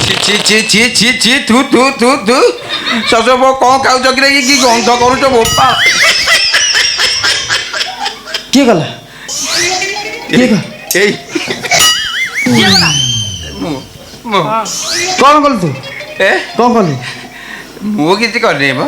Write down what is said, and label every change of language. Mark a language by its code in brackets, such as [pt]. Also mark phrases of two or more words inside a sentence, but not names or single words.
[or] ছি ছি ছি ছি ছি থু থু থু থু ଶଶୁର ପୁଅ କ'ଣ ଖାଉଛ କିରେ କି ଗନ୍ଧ କରୁଛ ବୋପା କିଏ ଗଲା କିଏ ଗଲା ଏଇ କିଏ ଗଲା? ମୁଁ କ'ଣ କଲୁ ତୁ ଏ କ'ଣ କଲୁ ମୁଁ କିଛି କରିନି ମ